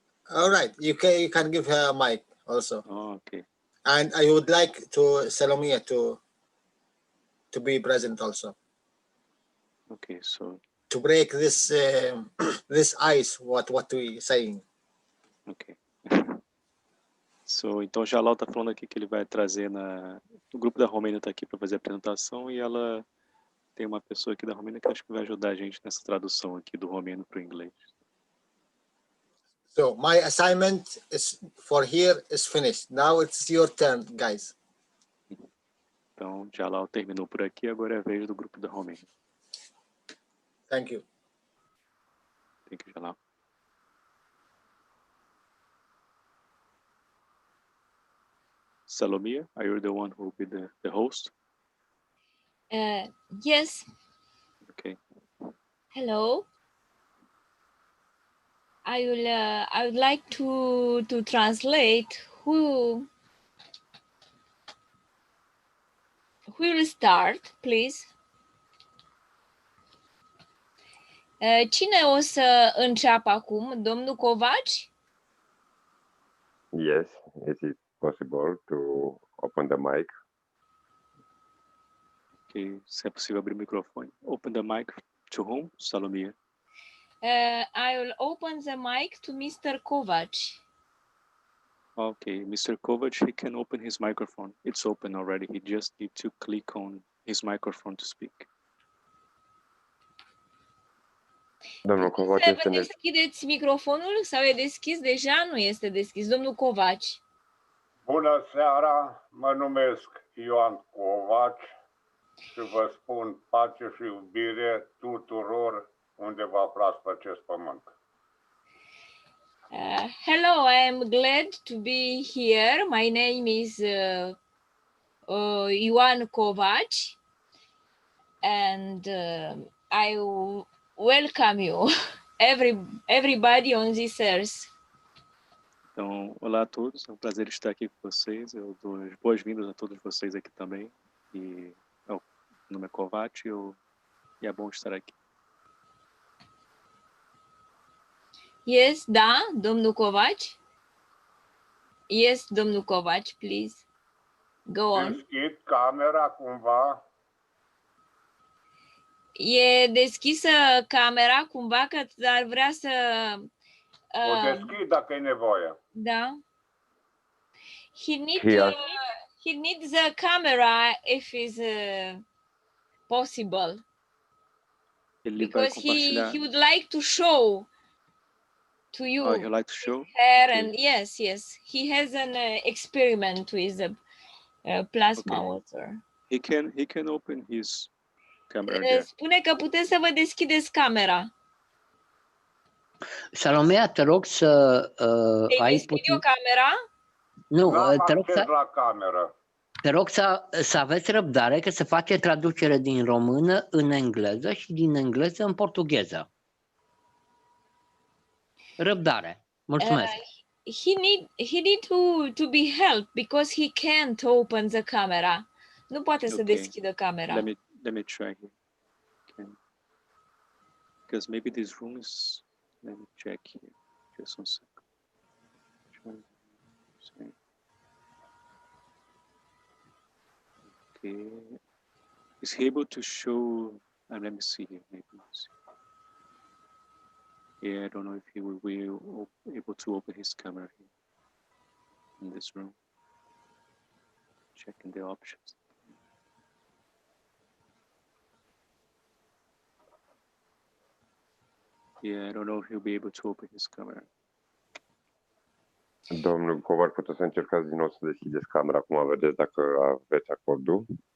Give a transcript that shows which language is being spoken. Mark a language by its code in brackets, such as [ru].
[en] All right, you can give her a mic also. Oh, okay. And I would like to Salomia to be present also. Okay, so To break this this ice, what we saying. ok. So, [pt] então, o Jalal está falando aqui que ele vai trazer o grupo da Romênia está aqui para fazer a apresentação e ela tem uma pessoa aqui da Romênia que acho que vai ajudar a gente nessa tradução aqui do romeno para o inglês. [en] So my assignment is for here is finished. Now it's your turn, guys. [pt] Então, Jalal terminou por aqui, agora é a vez do grupo da Romênia. [en] Thank you. Thank you, Jalal. Salomia, are you the one who will be the host? Yes. Okay. Hello. I would like to translate. Who will start, please? [ro] Cine o să înceapă acum? Domnul Covaci? [en] Yes, is it possible to open the mic? [pt] Ok, se é possível abrir o microfone. [en] Open the mic to whom? Salomia. I will open the mic to Mr. Kovac. Okay, Mr. Kovac, he can open his microphone. It's open already. He just needs to click on his microphone to speak. [ro] Domnul Covac Să este vă deschideți microfonul sau e deschis? Deja nu este deschis. Domnul Covaci. Bună seara, mă numesc Ioan Covaci și vă spun pace și iubire tuturor unde vă aflați pe acest pământ. [en] Hello, I am glad to be here. My name is Ioan Covaci and I welcome you, everybody on this earth. [pt] Então, olá a todos, é um prazer estar aqui com vocês. Eu dou as boas-vindas a todos vocês aqui também. E meu nome é Kovac e é bom estar aqui. [en] Yes, [ro] da, [en] domnul Covaci? Yes, domnul Covaci, please. Go on. [ro] Deschid camera cumva? E deschisă camera cumva că ar vrea să... O deschid dacă e nevoie. Da. [en] He needs the camera if is possible. Because he would like to show to you. Oh, he like to show? Hair Okay. and yes, he has an experiment with the plasma water. He can open his camera there. [ro] Spune că puteți să vă deschideți camera. Salomea, te rog să ai puțin... eu camera? Nu, te rog să... la cameră. Te rog să aveți răbdare că se face traducere din română în engleză și din engleză în portugheză. Răbdare. Mulțumesc. [en] He need to be helped because he can't open the camera. [ro] Nu poate să deschidă camera. [en] Let me try here. Because maybe this room is... Let me check here. Just one second. Okay. Is he able to show? Let me see here. Maybe. Yeah, I don't know if he will be able to open his camera here in this room. Checking the options. Yeah, I don't know if he'll be able to open his camera. [ro] Domnul Covac, puteți să încercați din nou să deschideți camera, cum vedeți, dacă aveți acordul.